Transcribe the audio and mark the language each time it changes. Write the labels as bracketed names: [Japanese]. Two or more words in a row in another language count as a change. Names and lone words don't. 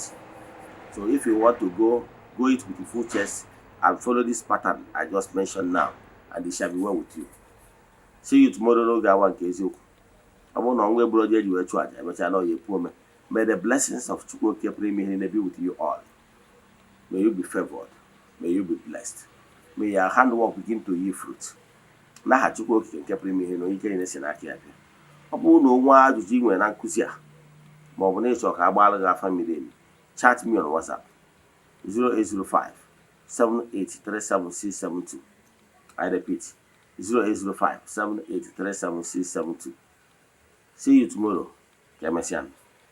[English] So if you want to go it with the full chest and follow this pattern I just mentioned now, and it shall be well with you. See you tomorrow. No guy one case you. I want to know where you were charged. I know you poor man. May the blessings of Chukwu be with you all. May you be favored. May you be blessed. May your handwork begin to yield fruit. [Igbo] N'aha Chukwu okike nke pụrụ ime ihe na onye ike na-esi n'aka ya bịa. Ọ bụrụ na onwe ajụjụ ị nwere na nkụzi a ma ọ bụ na ịchọ ka a gbaara gị afa miri emi, [English] chat me on WhatsApp 0805 7837672. I repeat 0805 7837672. See you tomorrow. Kemesian.